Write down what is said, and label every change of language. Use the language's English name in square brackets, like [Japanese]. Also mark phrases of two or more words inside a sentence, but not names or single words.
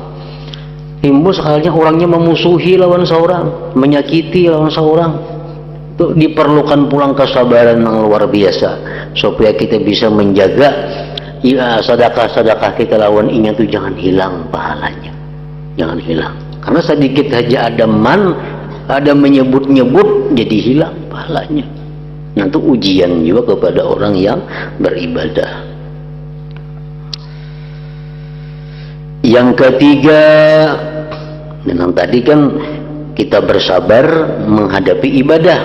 [Indonesian] Timbul sekalinya orangnya memusuhi lawan seorang, menyakiti lawan seorang, itu diperlukan pulang kesabaran yang luar biasa supaya kita bisa menjaga sedekah kita [Banjar] lawan inya tuh [Indonesian] jangan hilang pahalanya, jangan hilang. Karena sedikit saja ada menyebut-nyebut jadi hilang pahalanya. Nah, itu ujian juga kepada orang yang beribadah. Yang ketiga, memang tadi kan kita bersabar menghadapi ibadah.